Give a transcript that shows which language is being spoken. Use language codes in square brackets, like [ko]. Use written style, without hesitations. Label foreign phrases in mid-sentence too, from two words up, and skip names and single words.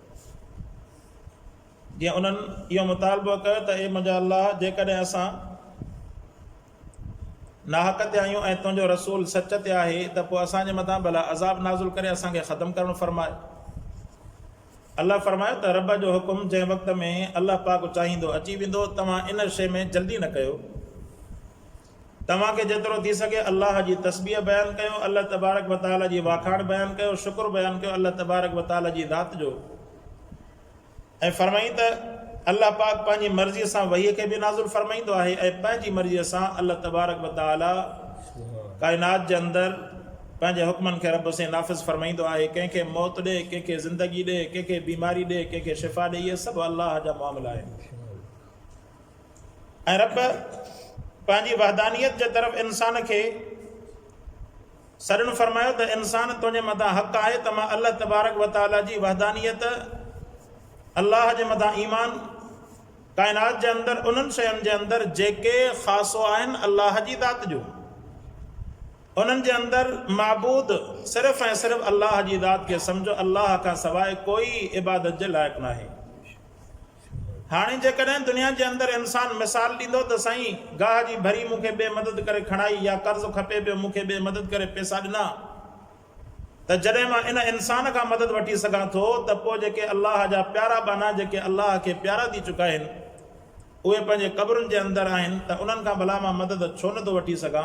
[sd] जीअं उन्हनि इहो मुतालबो कयो त ए मुंहिंजा अल्लाह जेकॾहिं असां नाहक ते आहियूं ऐं तुंहिंजो रसूल सच ते आहे त पोइ असांजे मथां भला अज़ाब नाज़ुल करे असांखे ख़तमु करणु फरमाए। अल्लाह फरमायो त रब जो हुकुम जंहिं वक़्त में अल्लाह पाक चाहींदो अची वेंदो, तव्हां इन शइ में जल्दी न कयो। तव्हांखे जेतिरो थी सघे अल्लाह जी तस्बीह बयानु कयो, अल्लाह तबारक व तआला जी वाखाण बयानु कयो, शुक्र बयानु कयो अल्लाह तबारक व तआला जी ज़ात जो। ऐं फरमाई त अल्लाह पाक पंहिंजी मर्ज़ीअ सां वहीअ खे बि नाज़ुल फरमाईंदो आहे ऐं पंहिंजी मर्ज़ीअ सां अल्लाह तबारक व तआला काइनात जे अंदरि पंहिंजे हुक्मनि खे रब से नाफ़िज़ फरमाईंदो आहे। कंहिंखे मौत ॾे, कंहिंखे ज़िंदगी ॾे, कंहिंखे बीमारी ॾे, कंहिंखे शिफ़ा ॾे, इहे सभु अल्लाह जा मामला आहिनि। ऐं रब पंहिंजी वहदानियत जे तरफ़ इंसान खे सॾणु फरमायो त इंसान तुंहिंजे मथां हक़ आहे त मां अल्लाह तबारक व तआला जी वहदानियत, अल्लाह जे मथां ईमान, काइनात जे अंदरि उन्हनि शयुनि जे अंदरि जेके ख़ासो आहिनि अल्लाह जी ज़ात जो, उन्हनि जे अंदरि माबूद सिर्फ़ु ऐं सिर्फ़ु अल्लाह जी ज़ात खे सम्झो। अल्लाह खां सवाइ कोई इबादत जे लाइक़ु न आहे। हाणे जेकॾहिं दुनिया जे अंदरि इंसान मिसाल ॾींदो त साईं गाह जी भरी मूंखे ॿिए मदद करे खणाई या कर्ज़ु खपे पियो मूंखे ॿिए मदद करे पैसा ॾिना, त जॾहिं मां इन इंसान खां मदद वठी सघां थो त पोइ जेके अल्लाह जा प्यारा बाना जेके अल्लाह खे प्यारा थी चुका आहिनि उहे पंहिंजे क़ब्रुनि जे अंदरि आहिनि, त उन्हनि खां भला मां मदद छो नथो वठी सघां।